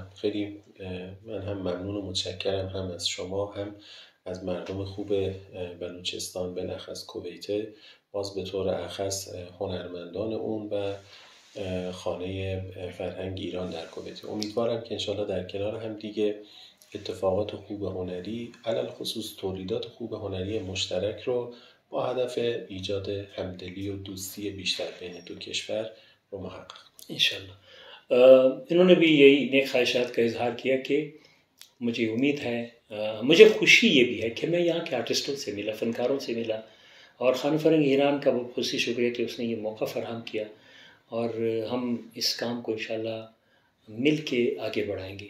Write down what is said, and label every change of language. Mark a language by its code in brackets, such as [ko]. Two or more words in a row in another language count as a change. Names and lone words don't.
[fa] خیلی من هم ممنون و متشکرم، هم از شما هم از مردم خوب بلوچستان، بالاخص کویت، باز به طور اخص هنرمندان اون و خانه فرهنگ ایران در کویت. امیدوارم که انشالله در کنار هم دیگه اتفاقات خوب هنری، علل خصوص تولیدات خوب هنری مشترک رو با هدف ایجاد همدلی و دوستی بیشتر بین دو کشور رو محقق کنیم [hi] इंशाल्लाह। इन्होंने भी यही नेक ख्वाहिशात का इजहार किया कि मुझे उम्मीद है, मुझे खुशी ये भी है कि मैं यहाँ के आर्टिस्टों से मिला, फ़नकारों से मिला और खाने फ़रंग ईरान का बहुत खुशी शुक्रिया कि उसने ये मौका फ़राहम किया और हम इस काम को इंशाल्लाह मिल के आगे बढ़ाएंगे।